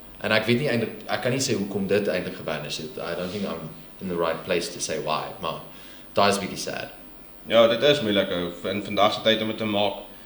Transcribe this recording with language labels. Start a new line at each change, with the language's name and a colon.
Afrikaans: En ek weet nie eintlik, ek kan nie sê hoekom dit eintlik gevanish het.
English: I don't think I'm in the right place to say why,
Afrikaans: maar daai is bietjie sad. Ja, dit is moeilik in vandag se tyd om dit te maak.